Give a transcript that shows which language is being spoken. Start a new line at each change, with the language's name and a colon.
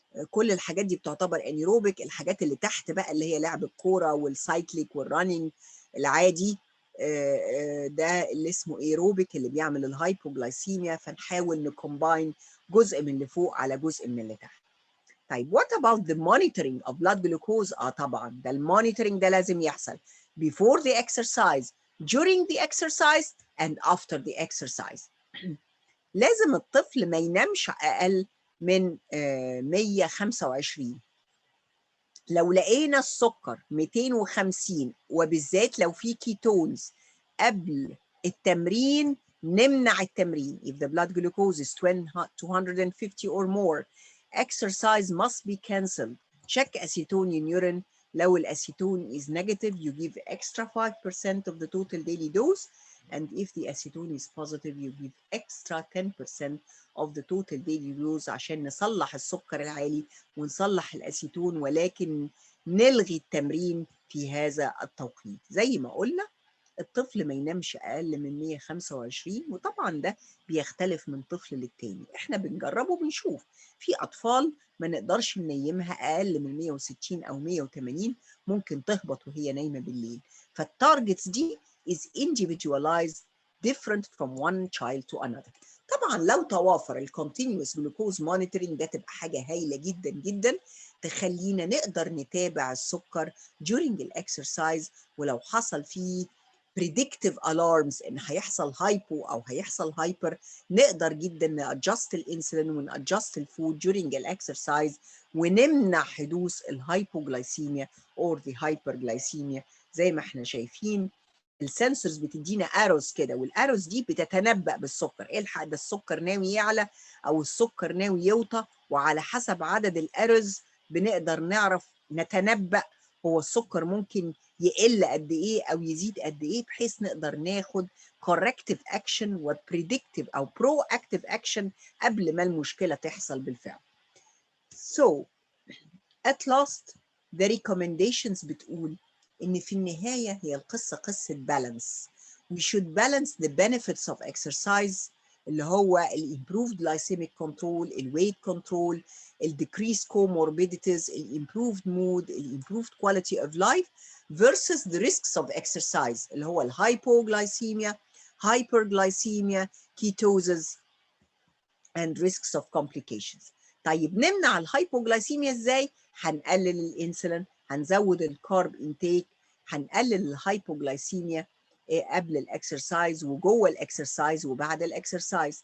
Arabic: كل الحاجات دي بتعتبر انيروبيك. الحاجات اللي تحت بقى اللي هي لعب الكوره والسايكليك والرننج العادي ده اللي اسمه ايروبيك اللي بيعمل الهايبوغلايسيميا، فنحاول نكومباين جزء من اللي فوق على جزء من اللي تحت. طيب
English: what about the monitoring of blood glucose؟
Arabic: طبعا ده المونيتورنج ده لازم يحصل
English: before the exercise, during the exercise and after the exercise.
Arabic: لازم الطفل ما ينامش اقل من 125. لو لقينا السكر 250 وبالذات لو في كيتونز قبل التمرين نمنع التمرين.
English: If the blood glucose is 250 or more, exercise must be cancelled. Check acetone in urine. لو الacetone is negative, you give extra 5% of the total daily dose. And if the acetone is positive, you give extra 10% of the total daily dose
Arabic: عشان نصلح السكر العالي ونصلح الأسيتون، ولكن نلغي التمرين في هذا التوقيت. زي ما قلنا الطفل ما ينامش أقل من 125، وطبعا ده بيختلف من طفل للتاني. احنا بنجرب وبنشوف. في أطفال ما نقدرش ننيمها أقل من 160 أو 180، ممكن تهبط وهي نايمة بالليل. فالتارجتس دي
English: is individualized different from one child to another.
Arabic: طبعا لو توافر الكونتينيوس جلوكوز مونيتورنج ده تبقى حاجه هايله جدا جدا، تخلينا نقدر نتابع السكر during الاكسرسايز، ولو حصل فيه
English: predictive alarms
Arabic: ان هيحصل هايبو او هيحصل هايبر، نقدر جدا نادجست الانسولين ونادجست الفود during الاكسرسايز ونمنع حدوث الهايبوجلايسيميا
English: or the hyperglycemia.
Arabic: زي ما احنا شايفين السنسورز بتدينا اروز كده، والاروز دي بتتنبأ بالسكر، الحق ده السكر ناوي يعلى او السكر ناوي يوطى، وعلى حسب عدد الاروز بنقدر نعرف نتنبأ هو السكر ممكن يقل قد ايه او يزيد قد ايه، بحيث نقدر ناخد
English: corrective action
Arabic: و predictive او
English: proactive action
Arabic: قبل ما المشكلة تحصل بالفعل.
English: So at last the recommendations
Arabic: بتقول إن في النهاية هي القصة قصة balance.
English: We should balance the benefits of exercise
Arabic: اللي هو ال
English: improved glycemic control, ال weight control, ال decreased comorbidities, ال improved mood, ال improved quality of life versus the risks of exercise اللي هو ال hypoglycemia, hyperglycemia, ketosis and risks of complications.
Arabic: طيب نمنع الهايبوجلايسيميا ازاي؟ هنقلل الانسولين، هنزود الكارب انتيك، هنقلل الهايبوجلايسيميا قبل الاكسرسايز وجوه الاكسرسايز وبعد الاكسرسايز.